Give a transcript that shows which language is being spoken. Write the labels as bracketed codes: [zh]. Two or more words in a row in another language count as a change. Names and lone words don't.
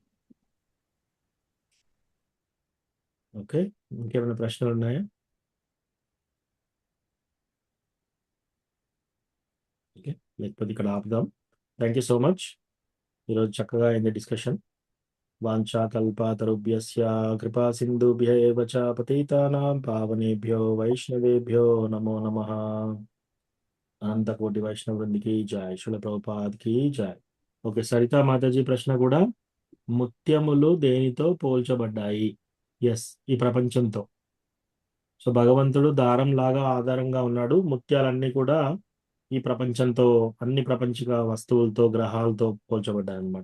[te] ఓకే, ఇంకేమైనా ప్రశ్నలు ఉన్నాయా? ఓకే, లేకపోతే ఇక్కడ ఆపుదాం. [en] thank you so much. [te] ఈరోజు చక్కగా అయింది డిస్కషన్. [sa] వాంఛాకల్పతరుభ్యస్య కృపా సింధుభ్య ఏవ చ పతితానాం పావనేభ్యో వైష్ణవేభ్యో నమో నమః. [te] అనంతకోటి వైష్ణవ వృందికి జై, శిల ప్రభుపాద్కి జై. ఓకే, సరితా మాతాజీ ప్రశ్న కూడా, ముత్యములు దేనితో పోల్చబడ్డాయి? ఎస్, ఈ ప్రపంచంతో. సో భగవంతుడు దారం లాగా ఆధారంగా ఉన్నాడు, ముత్యాలన్నీ కూడా ఈ ప్రపంచంతో, అన్ని ప్రపంచిక వస్తువులతో, గ్రహాలతో పోల్చబడ్డాయి అనమాట.